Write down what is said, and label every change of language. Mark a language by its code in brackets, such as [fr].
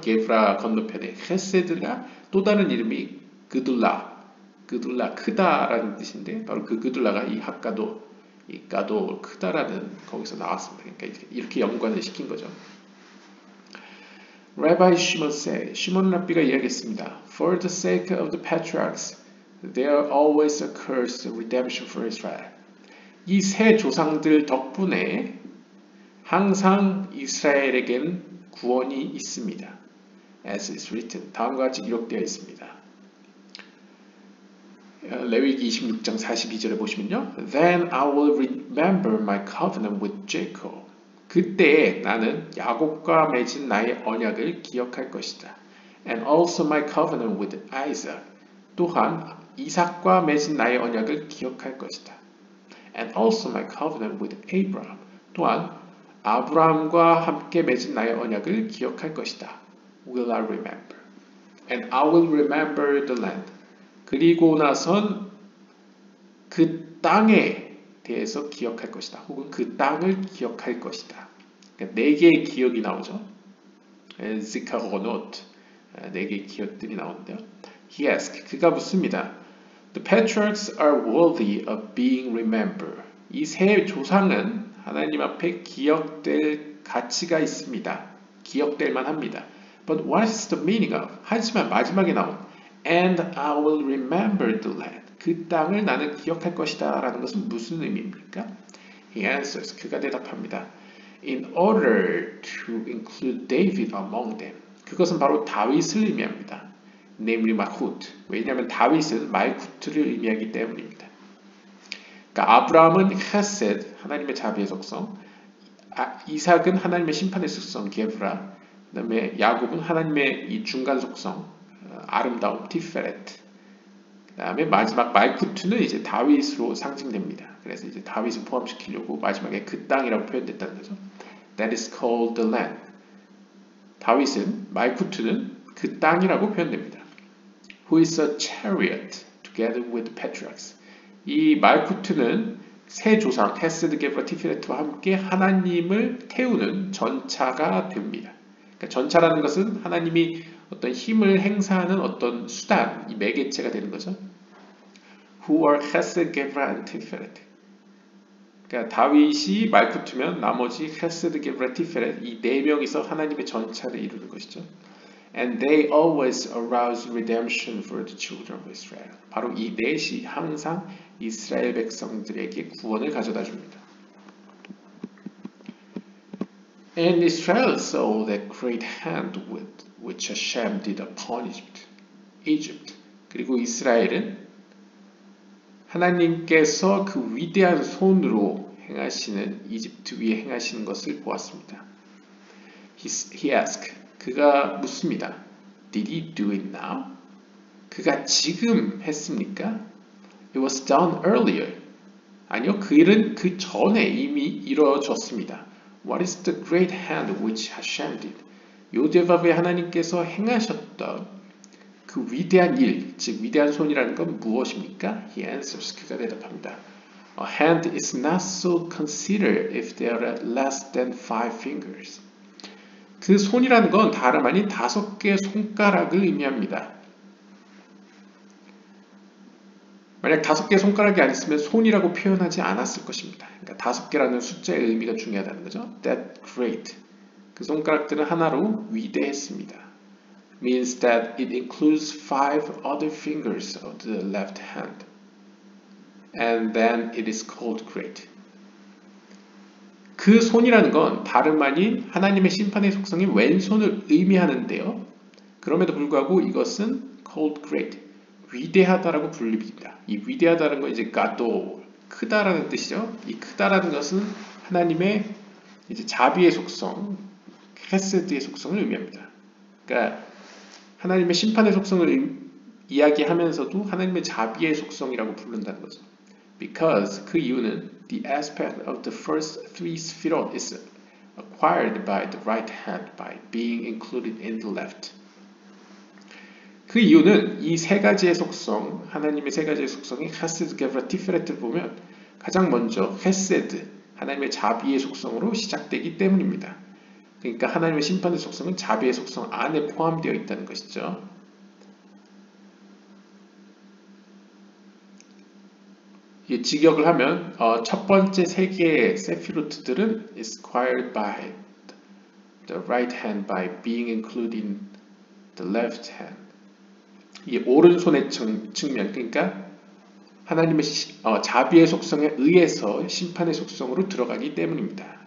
[ko] 게브라 건너편에 헤세드가 또 다른 이름이 그둘라 크다라는 뜻인데 바로 그 그둘라가 이 하가도, 이 가도 크다라는 거기서 나왔습니다. 그러니까 이렇게 연관을 시킨 거죠. [en] Rabbi Shimon said, [ko] 시몬 랍비가 이야기했습니다. [en] For the sake of the patriarchs, there always occurs redemption for Israel. [ko] 이 세 조상들 덕분에 항상 이스라엘에겐 구원이 있습니다. [en] As is written, [ko] 다음과 같이 기록되어 있습니다. 레위기 26장 42절에 보시면요. [en] Then I will remember my covenant with Jacob. [ko] 그때 나는 야곱과 맺은 나의 언약을 기억할 것이다. [en] And also my covenant with Isaac. [ko] 또한 이삭과 맺은 나의 언약을 기억할 것이다. [en] And also my covenant with Abraham. [ko] 또한 아브라함과 함께 맺은 나의 언약을 기억할 것이다. [en] Will I remember? And I will remember the land. [ko] 그리고 나선 그 땅에 대해서 기억할 것이다. 혹은 그 땅을 기억할 것이다. 그러니까 4개의 기억이 나오죠. 지카고노트, 네 개의 기억들이 나오는데요. [en] He asked, [ko] 그가 묻습니다. [en] The patriarchs are worthy of being remembered. [ko] 이 세 조상은 하나님 앞에 기억될 가치가 있습니다. 기억될 만합니다. [en] But what is the meaning of? [ko] 하지만 마지막에 나온 [en] And I will remember the land. [ko] 그 땅을 나는 기억할 것이다 라는 것은 무슨 의미입니까? [en] He answers. [ko] 그가 대답합니다. [en] In order to include David among them. [ko] 그것은 바로 다윗을 의미합니다. [en] Namely Malchut. [ko] 왜냐하면 다윗은 말쿠트를 의미하기 때문입니다. 그러니까 아브라함은 헤셋, 하나님의 자비의 속성, 이삭은 하나님의 심판의 속성, 게브라, 그 다음에 야곱은 하나님의 이 중간 속성, 아름다움, 티페렛, 그 다음에 마지막 말쿠트는 이제 다윗으로 상징됩니다. 그래서 이제 다윗을 포함시키려고 마지막에 그 땅이라고 표현됐다는 거죠. [en] That is called the land. [ko] 다윗은, 말쿠트는 그 땅이라고 표현됩니다. [en] Who is a chariot together with the patriarchs. [ko] 이 말쿠트는 세 조상 헤세드, 게브라, 티페렛과 함께 하나님을 태우는 전차가 됩니다. 그러니까 전차라는 것은 하나님이 어떤 힘을 행사하는 어떤 수단, 이 매개체가 되는 거죠. [en] Who are [ko] 헤세드, 게브라, and 티페렛. 그러니까 다윗이 말쿠트면 나머지 헤세드, 게브라, 티페렛 이 네 명이서 하나님의 전차를 이루는 것이죠. [en] And they always arouse redemption for the children of Israel. [ko] 바로 이 넷이 항상 이스라엘 백성들에게 구원을 가져다 줍니다. [en] And Israel saw that great hand with which Hashem did upon Egypt. [ko] 그리고 이스라엘은 하나님께서 그 위대한 손으로 행하시는 이집트 위에 행하시는 것을 보았습니다. [en] He asked. [ko] 그가 묻습니다. [en] Did he do it now? [ko] 그가 지금 했습니까? [en] It was done earlier. [ko] 아니요, 그 일은 그 전에 이미 이루어졌습니다. [en] What is the great hand which Hashem did? [ko] 요제바브의 하나님께서 행하셨던 그 위대한 일, 즉 위대한 손이라는 건 무엇입니까? [en] He answers. [ko] 그가 대답합니다. [en] A hand is not so considered if there are less than 5 fingers. [ko] 그 손이라는 건 다름 아닌 5개의 손가락을 의미합니다. 만약 5개의 손가락이 안 있으면 손이라고 표현하지 않았을 것입니다. 그러니까 5개라는 숫자의 의미가 중요하다는 거죠. [en] That great. [ko] 그 손가락들은 하나로 위대했습니다. [en] Means that it includes 5 other fingers of the left hand. And then it is called great. [ko] 그 손이라는 건 다름 아닌 하나님의 심판의 속성인 왼손을 의미하는데요. 그럼에도 불구하고 이것은 [en] called great, [ko] 위대하다라고 불립니다. 이 위대하다는 건 이제 가도, 크다라는 뜻이죠. 이 크다라는 것은 하나님의 이제 자비의 속성, 헤세드의 속성을 의미합니다. 그러니까 하나님의 심판의 속성을 이야기하면서도 하나님의 자비의 속성이라고 부른다는 거죠. [en] Because [ko] 그 이유는 [en] the aspect of the first 3 sphirot is acquired by the right hand by being included in the left. [ko] 그 이유는 이 세 가지의 속성, 하나님의 세 가지의 속성이 헤세드, 게브라, 티페렛을 보면 가장 먼저 헤세드, 하나님의 자비의 속성으로 시작되기 때문입니다. 그러니까 하나님의 심판의 속성은 자비의 속성 안에 포함되어 있다는 것이죠. 직역을 하면 첫 번째 세 개의 세피로트들은 [en] is acquired by the right hand by being included in the left hand. [ko] 이 오른손의 측면, 그러니까 하나님의 자비의 속성에 의해서 심판의 속성으로 들어가기 때문입니다.